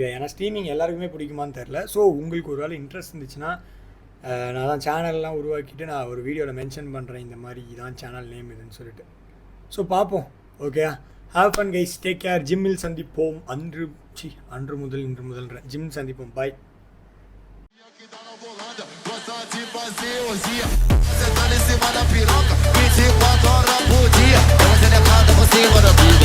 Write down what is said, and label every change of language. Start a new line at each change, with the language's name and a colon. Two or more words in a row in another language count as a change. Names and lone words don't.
Tamil: ஏன்னா ஸ்ட்ரீமிங் எல்லாருக்குமே பிடிக்குமான்னு தெரில. ஸோ உங்களுக்கு ஒரு வேளை இன்ட்ரெஸ்ட் இருந்துச்சுன்னா நான் தான் சேனல்லாம் உருவாக்கிட்டு நான் ஒரு வீடியோவில் மென்ஷன் பண்ணுறேன், இந்த மாதிரி இதான்
English: channel name
Tamil: இதுன்னு சொல்லிட்டு.
English: ஸோ பார்ப்போம், ஓகே? have fun guys, take care.
Tamil: ஜிம்மில் சந்திப்போம். அன்று முதல் இன்று முதல் ஜிம் சந்திப்போம். பாய்.
Portuguese: Você tá em cima da piroca 24 horas por dia. Você levanta por cima da